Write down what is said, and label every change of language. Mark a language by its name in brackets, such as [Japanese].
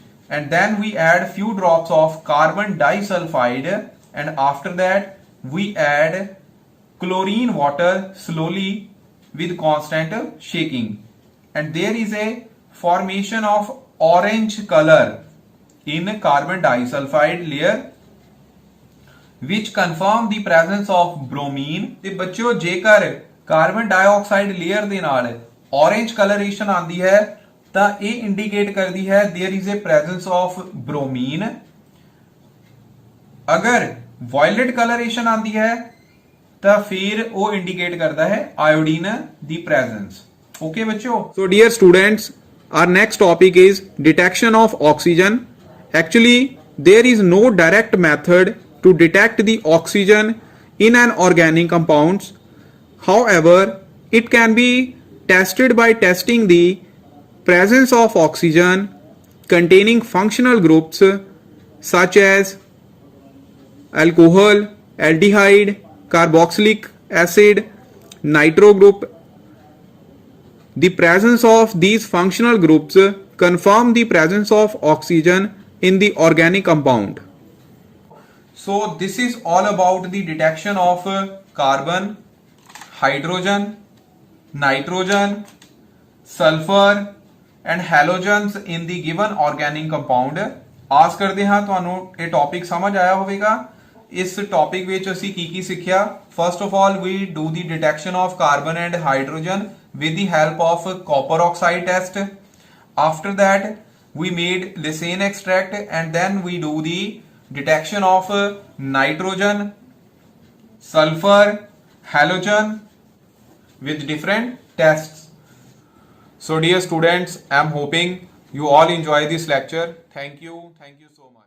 [English] and then we add few drops of carbon disulfide and after that we add chlorine water slowly with constant shaking and there is a formation of orange color in carbon disulfide layer which confirm the presence of bromine। [Punjabi] ਤੇ ਬੱਚਿਓ ਜੇਕਰ carbon dioxide layer ਦੇ ਨਾਲ [English] orange coloration [Punjabi] ਆਂਦੀ ਹੈ ਤਾਂ ਇਹ indicate ਕਰਦੀ ਹੈ [English] There is a presence of bromine. [Hindi] अगर वायलेट कलरेशन आती है तो फिर वो इंडिकेट करता है आयोडीन [English] The presence. Okay बच्चों, so dear students, our next topic is detection of oxygen. Actually there is no direct method to detect the oxygen in an organic compounds. However, it can be tested by testing the presence of oxygen containing functional groups such as alcohol, aldehyde, carboxylic acid, nitro group. The presence of these functional groups confirm the presence of oxygen in the organic compound. So this is all about the detection of carbon, hydrogen, nitrogen, sulfur and halogens in the given organic compound. [Punjabi] ਆਸ ਕਰਦੇ ਹਾਂ ਤੁਹਾਨੂੰ ਇਹ topic ਸਮਝ ਆਇਆ ਹੋਵੇਗਾ। ਇਸ topic ਵਿੱਚ ਅਸੀਂ ਕੀ ਸਿੱਖਿਆ। [English] First of all we do the detection of carbon and hydrogen with the help of copper oxide test. After that we made lysine extract and then we do the detection of nitrogen, sulfur, halogen with different tests. So dear students, I am hoping you all enjoy this lecture. Thank you so much.